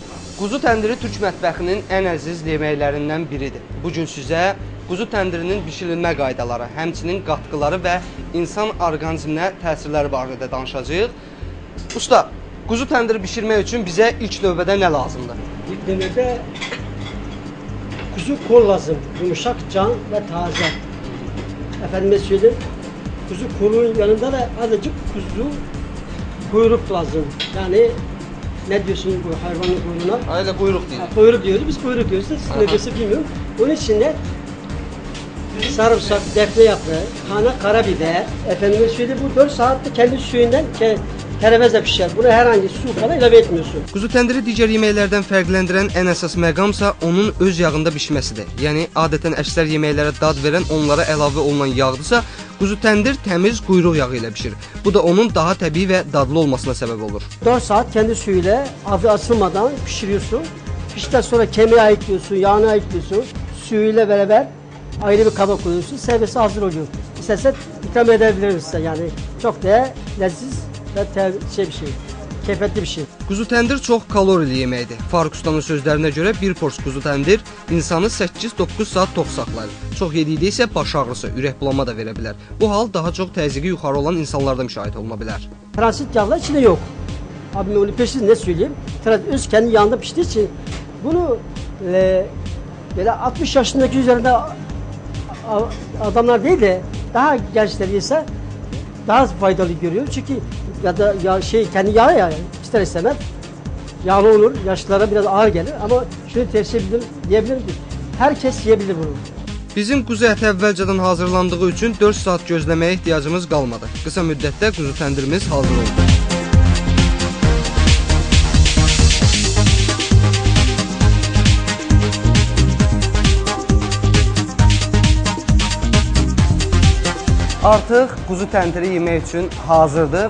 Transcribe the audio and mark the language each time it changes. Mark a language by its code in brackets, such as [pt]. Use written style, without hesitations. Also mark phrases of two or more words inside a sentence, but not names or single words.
[az] Quzu təndiri türk mətbəxinin ən əziz yeməklərindən biridir. Bu gün sizə quzu təndirinin bişirilmə qaydaları, həmçinin qatqıları və insan orqanizminə təsirləri barədə danışacağıq. Usta, quzu təndiri bişirmək üçün bizə ilk növbədə nə lazımdır? [tr] İlk növbədə kuzu kol lazım, yumuşak, can ve taze. Efendime söyleyeyim, kuzu kolun yanında da azıcık kuzu kuyruk lazım. Yani ne diyorsun bu hayvanın kuyruğuna? Öyle kuyruk değil. Kuyruk diyoruz, biz kuyruk diyoruz. Siz ne diyorsun bilmiyorum. Onun içinde sarımsak, defne yaprağı, karabiber, efendime söyleyeyim bu 4 saatte kendi suyundan [az] tərəvəzlə pişər. [tr] Buna hər hangi su falan ilave etmiyorsun. [az] Quzu təndiri digər yeməklərdən fərqləndirən ən əsas məqamsa onun öz yağında bişməsidir. Yəni adətən əksər yeməklərə dad verən onlara əlavə olunan yağdırsa, quzu təndir təmiz quyruq yağı ilə pişir. Bu da onun daha təbii və dadlı olmasına səbəb olur. [tr] 4 saat kendi suyuyla ağzı açılmadan pişiriyorsun. Piştikten sonra kemiği ayıklıyorsun, yağını ayıklıyorsun. Suyuyla beraber ayrı bir kaba koyuyorsun. Servise hazır oluyor. İstersen ikram edebiliriz size yani. Çok da lezzetli və bir şey, keyfətli bir şey. [az] Quzu təndir çox kalorili yeməkdir. Faruk Ustanın sözlərinə görə bir pors quzu təndir insanı 8-9 saat tox saxlayır. Çox yedikdə isə baş ağrısı, ürək bulama da verə bilər. Bu hal daha çox təzyiqi yuxarı olan insanlarda müşahidə oluna bilər. [tr] Transit yağlar içinde yok. Abi onu peşin ne söyleyeyim? Öz kendi yağında piştiği için bunu böyle 60 yaşındaki üzerinde adamlar değil de daha gençler yese daha faydalı görüyor. Çünkü ya da kendi yağı ya ister istemez yağlı olur. Yaşlılara biraz ağır gelir ama şunu tercih diyebilirim ki herkes yiyebilir bunu. [az] Bizim quzu əti əvvəlcədən hazırlandığı üçün 4 saat gözləməyə ehtiyacımız qalmadı. Qısa müddətdə quzu təndirimiz hazır oldu. Artıq quzu təndiri yemək üçün hazırdır.